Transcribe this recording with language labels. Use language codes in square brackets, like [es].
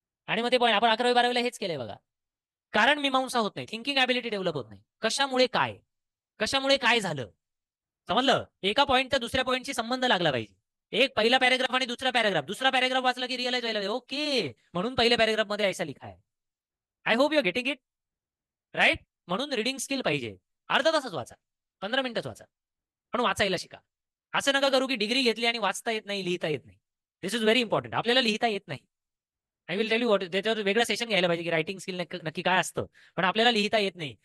[mr] आणि मग ते पॉईंट आपण 11वी 12वीला हेच केलंय बघा. कारण मीमांसा होत नाही, थिंकिंग ॲबिलिटी डेव्हलप होत नाही. कशामुळे काय? कशामुळे काय झालं? समजलं? एका पॉईंटचा दुसऱ्या पॉईंटशी संबंध लागला पाहिजे. एक पहिला पॅरेग्राफ आणि दुसरा पॅरेग्राफ वाचला की रिअलाइज व्हायला ओके, म्हणून पहिल्या पॅरेग्राफ मध्ये ऐसा लिखा आहे. [en] I hope you are getting it right. [mr] म्हणून रिडिंग स्किल पाहिजे. अर्धा तासच वाचा, 15 मिनिटच वाचा, पण वाचायला शिका. असं नका करू की डिग्री घेतली आणि वाचता येत नाही, लिहिता येत नाही. [en] This is very important. [mr] आपल्याला लिहिता येत नाही. [en] I will tell you what, [mr] त्याच्यावर वेगळं सेशन घ्यायला पाहिजे की रायटिंग स्किल नक्की काय असतं. पण आपल्याला लिहिता येत नाही.